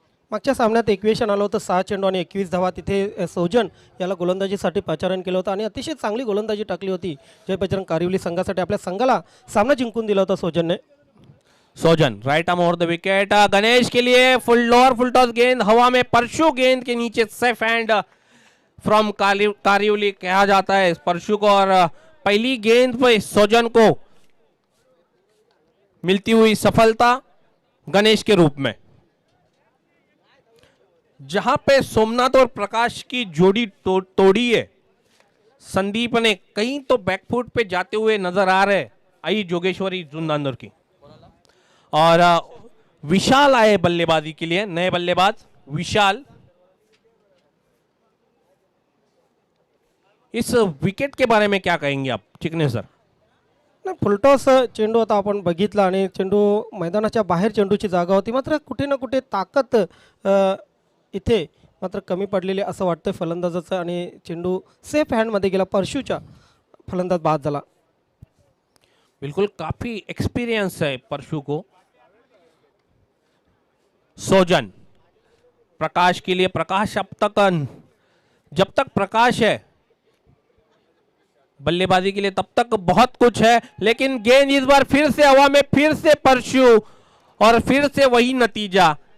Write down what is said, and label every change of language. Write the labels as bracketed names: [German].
[Marathi] मागच्या सामन्यात इक्वेशन आलं होतं 6 चेंडू आणि 21 धावा। तिथे सोजन याला गोलंदाजीसाठी पाचारण केलं होतं आणि अतिशय चांगली गोलंदाजी टाकली होती जय बजरंग कारिवली संघासाठी। आपल्या संघाला सामना जिंकून दिला होता सोजनने। [Hindi] सोजन right arm over the wicket, Ganesh के लिए फुल लोअर फुल टॉस गेंद हवा में, परशु गेंद के नीचे, सेफ हैंड फ्रॉम कारिवली कहा जाता है परशु को। और पहली गेंद पे सोजन को मिलती हुई सफलता गणेश के रूप में। जहां पे सोमनाथ और प्रकाश की जोड़ी तोड़ी है संदीप ने, कहीं तो बैकफुट पे जाते हुए नजर आ रहे। आई जोगेश्वरी जुन्नांदर की और विशाल आए बल्लेबाजी के लिए, नए बल्लेबाज विशाल। इस विकेट के बारे में क्या कहेंगे आप चिकने सर? [Marathi] नाही, फुलटॉस चेंडू आता आपण बघितला आणि चेंडू मैदानाच्या बाहेर चेंडूची जागा होती। मात्र कुठे ना कुठे ताकद इथे मात्र कमी पडलेली असं वाटतं फलंदाजाचं आणि चेंडू सेफ हँडमध्ये गेला, परशुच्या फलंदाज बाद झाला। [Hindi] बिल्कुल, काफी एक्सपीरियंस है परशु को। सोजन प्रकाश के लिए, प्रकाश अब तक, जब तक प्रकाश है बल्लेबाजी के लिए तब तक बहुत कुछ है, लेकिन गेंद इस बार फिर से हवा में, फिर से परशु और फिर से वही नतीजा।